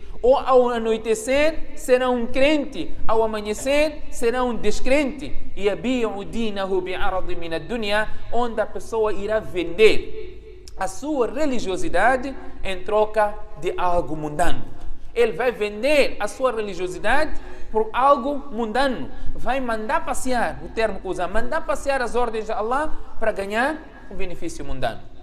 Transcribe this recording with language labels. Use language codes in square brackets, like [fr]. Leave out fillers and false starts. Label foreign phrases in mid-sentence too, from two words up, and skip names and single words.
[pt] Ou ao anoitecer será um crente, ao amanhecer será um descrente. [ar] E يبيع دينه بعرض من الدنيا, [pt] onde a pessoa irá vender a sua religiosidade em troca de algo mundano. Ele vai vender a sua religiosidade por algo mundano. Vai mandar passear, o termo que usa, mandar passear as ordens de Allah para ganhar um benefício mundano.